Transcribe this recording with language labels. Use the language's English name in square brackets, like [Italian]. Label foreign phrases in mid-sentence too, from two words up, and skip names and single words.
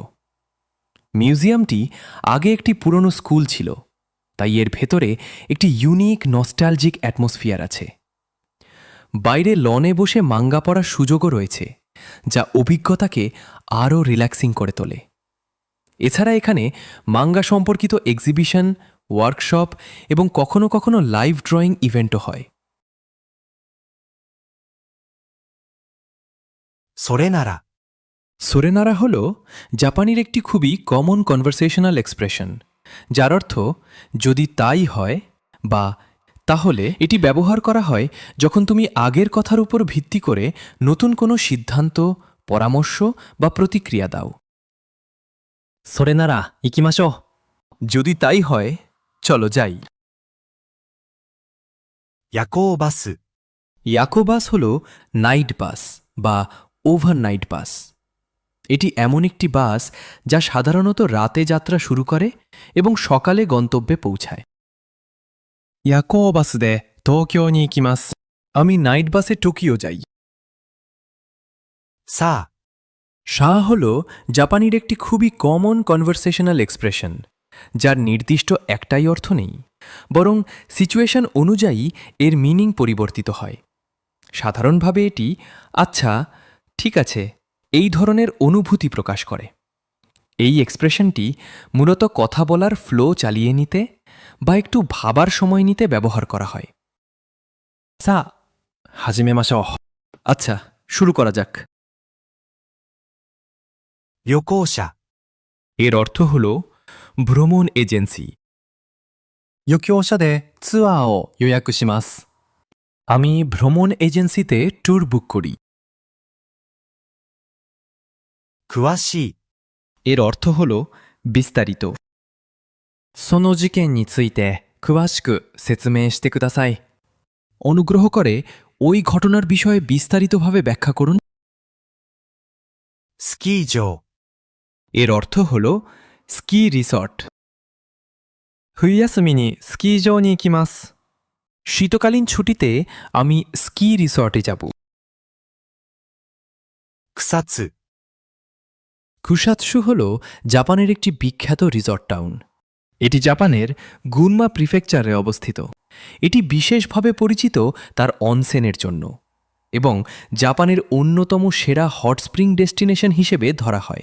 [Bangla] মিউজিয়ামটি আগে একটি পুরনো স্কুল ছিল, তাই এর ভেতরে একটি [English] unique nostalgic atmosphere [Bangla] আছে। বাইরে লনে বসে মাঙ্গা পড়ার সুযোগও রয়েছে, যা অভিজ্ঞতাকে আরও রিল্যাক্সিং করে তোলে। এছাড়া এখানে মাঙ্গা সম্পর্কিত এক্সিবিশন, ওয়ার্কশপ এবং কখনো কখনো [English] live drawing [Bangla] ইভেন্টও হয়। [Japanese] それなら、 [Bangla] সোরেনারা হল জাপানির একটি খুবই [English] common conversational expression, [Bangla] যার অর্থ যদি তাই হয় বা তাহলে। এটি ব্যবহার করা হয় যখন তুমি আগের কথার উপর ভিত্তি করে নতুন কোনো সিদ্ধান্ত, পরামর্শ বা প্রতিক্রিয়া দাও। [Japanese] それなら行きましょう。 [Bangla] যদি তাই হয়, চলো যাই। [Japanese] 夜行バス、 [Bangla] ইয়াকো বাস হল [English] night bus [Bangla] বা [English] overnight bus. [Bangla] এটি এমন একটি বাস যা সাধারণত রাতে যাত্রা শুরু করে এবং সকালে গন্তব্যে পৌঁছায়। [Japanese] 夜行バスで東京に行きます。 [Bangla] আমি নাইট বাসে টোকিও যাই। [Japanese] さあ、 [Bangla] শাহ হল জাপানির একটি খুবই [English] common conversational expression, [Bangla] যার নির্দিষ্ট একটাই অর্থ নেই, বরং সিচুয়েশন অনুযায়ী এর মিনিং পরিবর্তিত হয়। সাধারণভাবে এটি আচ্ছা, ঠিক আছে, এই ধরনের অনুভূতি প্রকাশ করে। এই এক্সপ্রেশনটি মূলত কথা বলার ফ্লো চালিয়ে নিতে বা একটু ভাবার সময় নিতে ব্যবহার করা হয়। [Japanese] さあ、始めましょう。 [Bangla] আচ্ছা, শুরু করা যাক। [Japanese] 旅行者、 [Bangla] এর অর্থ হল ভ্রমণ এজেন্সি। [Japanese] 旅行者でツアーを予約します。 [Bangla] আমি ভ্রমণ এজেন্সিতে ট্যুর বুক করি। [Japanese] 詳しい、 [Bangla] এর অর্থ হল বিস্তারিত। [Japanese] その事件について詳しく説明してください。 [Bangla] অনুগ্রহ করে ওই ঘটনার বিষয়ে বিস্তারিতভাবে ব্যাখ্যা করুন। [Japanese] スキー場、 [Bangla] এর অর্থ হল [English] ski resort. [Japanese] 冬休みにスキー場に行きます。 [Bangla] শীতকালীন ছুটিতে আমি স্কি রিসর্টে যাব। [Japanese] 草津、 [Bangla] কুসাৎসু হল জাপানের একটি বিখ্যাত রিসর্ট টাউন। এটি জাপানের গুনমা প্রিফেকচারে অবস্থিত। এটি বিশেষভাবে পরিচিত তার অনসেনের জন্য এবং জাপানের অন্যতম সেরা [English] hot spring destination [Bangla] হিসেবে ধরা হয়।